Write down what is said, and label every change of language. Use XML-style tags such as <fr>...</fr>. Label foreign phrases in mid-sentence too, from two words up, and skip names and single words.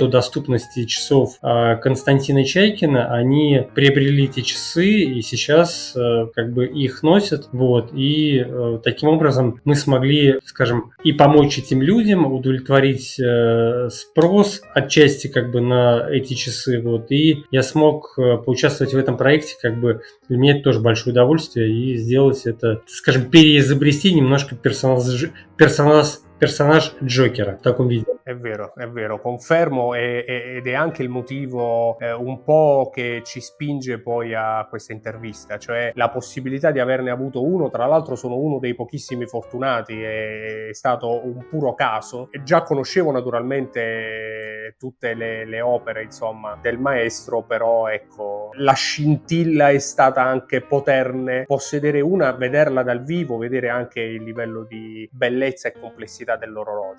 <ru>доступности часов Константина Чайкина, они приобрели эти часы и сейчас их носят, вот, и таким образом мы смогли, скажем, и помочь этим людям, удовлетворить спрос отчасти на эти часы, вот, и я смог поучаствовать в этом проекте, для меня это тоже большое удовольствие, и сделать это, скажем, переизобрести немножко персонаж Джокера в таком виде.</ru> <it>È vero, confermo ed è anche il motivo un po' che ci spinge poi a questa intervista, cioè la possibilità di averne avuto uno, tra l'altro sono uno dei pochissimi fortunati, è stato un puro caso, e già conoscevo naturalmente tutte le opere, insomma, del maestro, però ecco, la scintilla è stata anche poterne possedere una, vederla dal vivo, vedere anche il livello di bellezza e complessità dell'orologio.</it>